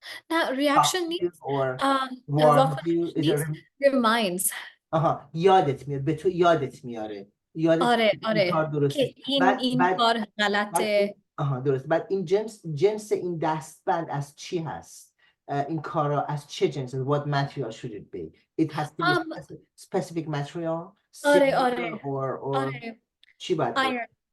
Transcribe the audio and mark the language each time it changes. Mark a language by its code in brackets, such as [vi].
[fa] نه reaction نیست واکنش نیست reminds یادت میاد به تو یادت میاره این کار درسته این کار غلطه درست. بعد این جنس این دستبند از چی هست؟ این کارا از چه جنس؟ [en] What material should it be? It has to be specific material. [fa] or چی باید باشه؟